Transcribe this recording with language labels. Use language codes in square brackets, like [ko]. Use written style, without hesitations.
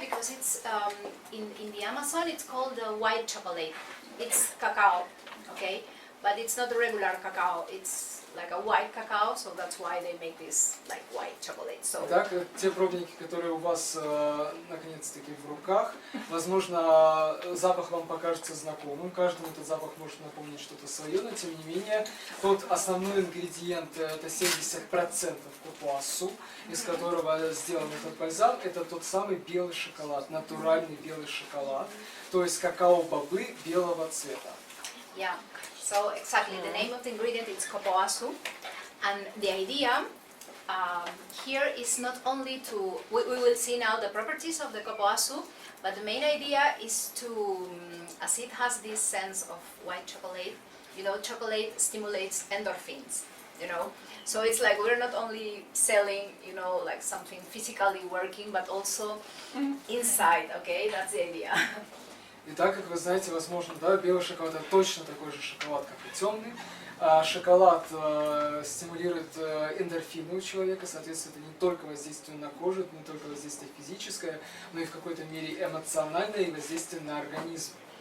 [en] Because it's in the Amazon it's called the white chocolate. It's cacao, okay, but it's not the regular cacao. It's like a white cacao, so that's why they make this like white chocolate. So. [ru] Итак, те пробники, которые у вас наконец-таки в руках, возможно, запах вам покажется знакомым, каждому этот запах может напомнить что-то свое, но тем не менее, тот основной ингредиент, это 70% капуасу, из которого сделан этот бальзам, это тот самый белый шоколад, натуральный белый шоколад, то есть какао-бобы белого цвета. [en] Yeah. So exactly, the name of the ingredient is kapouasu, and the idea here is not only to, we will see now the properties of the kapouasu, but the main idea is to, as it has this sense of white chocolate, you know, chocolate stimulates endorphins, you know, so it's like we're not only selling, you know, like something physically working, but also inside, okay, that's the idea. [ru] Итак, как вы знаете, возможно, да, белый шоколад это точно такой же шоколад, как и темный. Шоколад стимулирует эндорфины у человека, соответственно, это не только воздействие на кожу, это не только воздействие физическое, но и в какой-то мере эмоциональное и воздействие на организм.